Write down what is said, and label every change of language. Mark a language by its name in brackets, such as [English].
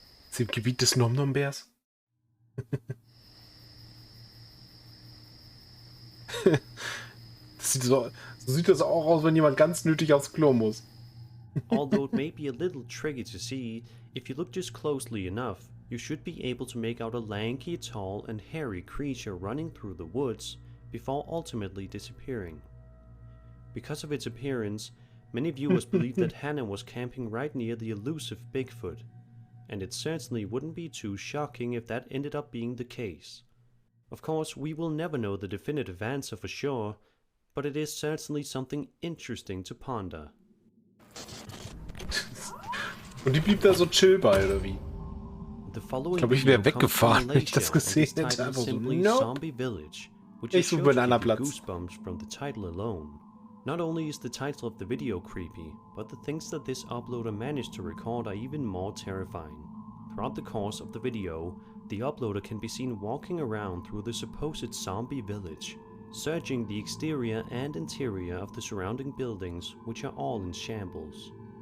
[German] Ist im Gebiet des Nom-Nom-Bärs? So sieht das auch aus, wenn jemand ganz nötig aufs Klo muss. [English] Although it may be a little tricky to see, if you look just closely enough, you should be able to make out a lanky, tall and hairy creature running through the woods before ultimately disappearing. Because of its appearance, many viewers believe that Hannah was camping right near the elusive Bigfoot, and it certainly wouldn't be too shocking if that ended up being the case. Of course, we will never know the definitive answer for sure, but it is certainly something interesting to ponder. [German] Und die blieb da so chill bei, oder wie? Ich glaube, ich wäre weggefahren, wenn ich das gesehen hätte. Einfach so, nope. Ich suche mir einen anderen Platz. [English] Goosebumps from the title alone. Not only is the title of the video creepy, but the things that this uploader managed to record are even more terrifying. Throughout the course of the video, the uploader can be seen walking around through the supposed zombie village, searching the exterior and interior of the surrounding buildings, which are all in shambles.